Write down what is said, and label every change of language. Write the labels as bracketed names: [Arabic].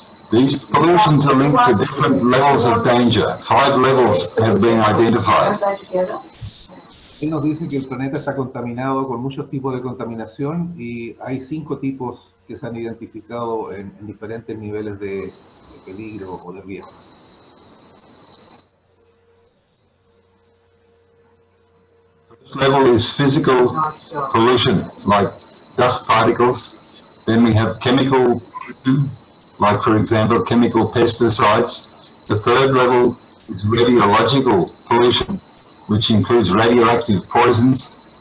[English] These pollutions are linked to different levels of danger. 5 levels have been identified. [Spanish] Él nos dice que el planeta está contaminado con muchos tipos de contaminación y hay 5 tipos que se han identificado en diferentes niveles de peligro o de riesgo. [English] First level is physical pollution, like dust particles. Then we have chemical pollution, like for example chemical pesticides. The third level is radiological pollution, which includes radioactive poisons.